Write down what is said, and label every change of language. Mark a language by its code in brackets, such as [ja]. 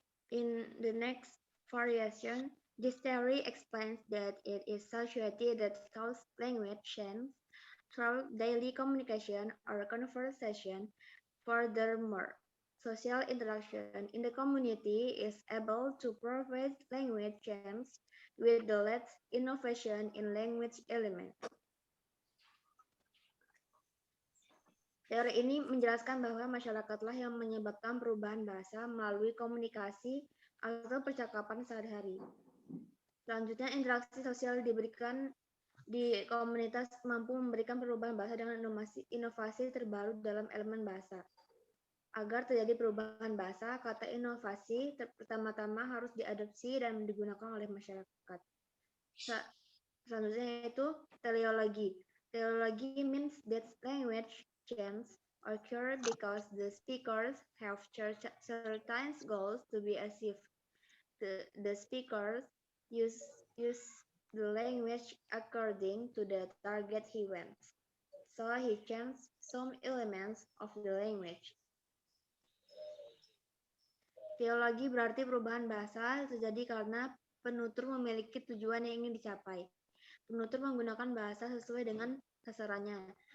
[en] In the next variation, this theory explains that it is society that causes language change through daily communication or conversation. Furthermore, social interaction in the community is able to provide language change with the latest innovation in language element. [id] Teori ini menjelaskan bahwa masyarakatlah yang menyebabkan perubahan bahasa melalui komunikasi atau percakapan sehari-hari. Selanjutnya, interaksi sosial diberikan di komunitas mampu memberikan perubahan bahasa dengan inovasi terbaru dalam elemen bahasa. Agar terjadi perubahan bahasa, kata inovasi pertama-tama harus diadopsi dan digunakan oleh masyarakat. Selanjutnya yaitu teleologi. [en] Teleology means that language change occur because the speakers have certain goals to be achieved. The speakers use the language according to the target he wants. So he changed some elements of the language. [id] Teologi berarti perubahan bahasa terjadi karena penutur memiliki tujuan yang ingin dicapai. Penutur menggunakan bahasa sesuai dengan sasarannya.